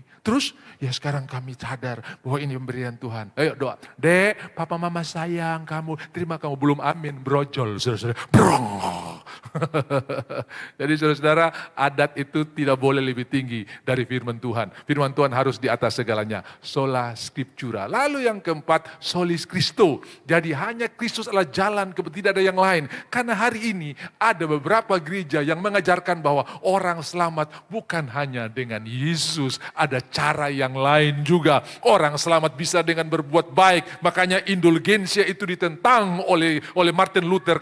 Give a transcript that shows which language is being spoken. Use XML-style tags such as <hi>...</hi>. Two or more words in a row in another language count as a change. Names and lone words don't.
<id>Terus, ya sekarang kami sadar bahwa ini pemberian Tuhan. Ayo doa, Dek, papa mama sayang kamu, terima kamu. Belum amin, brojol, saudara-saudara. Brong. Jadi saudara-saudara, adat itu tidak boleh lebih tinggi dari firman Tuhan. Firman Tuhan harus di atas segalanya.</id> <la>Sola scriptura.</la> <id>Lalu yang keempat,</id> <la>solis Christo.</la> <id>Jadi hanya Kristus adalah jalan, tidak ada yang lain. Karena hari ini ada beberapa gereja yang mengajarkan bahwa orang selamat bukan hanya dengan Yesus. Ada cara yang lain juga. Orang selamat bisa dengan berbuat baik. Makanya indulgensia itu ditentang oleh Martin Luther.</id>